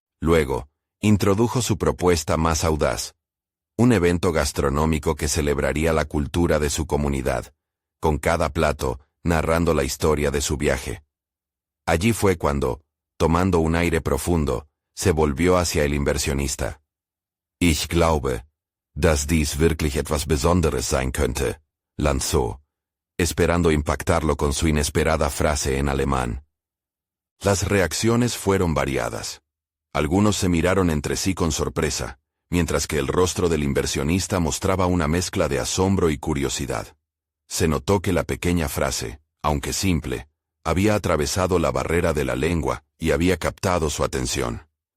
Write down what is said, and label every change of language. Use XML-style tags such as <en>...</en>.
<es>Luego, introdujo su propuesta más audaz. Un evento gastronómico que celebraría la cultura de su comunidad, con cada plato narrando la historia de su viaje. Allí fue cuando, tomando un aire profundo, se volvió hacia el inversionista.</es> <de>Ich glaube, dass dies wirklich etwas Besonderes sein könnte,</de> <es>lanzó, esperando impactarlo con su inesperada frase en alemán. Las reacciones fueron variadas. Algunos se miraron entre sí con sorpresa, mientras que el rostro del inversionista mostraba una mezcla de asombro y curiosidad. Se notó que la pequeña frase, aunque simple, había atravesado la barrera de la lengua y había captado su atención.</es>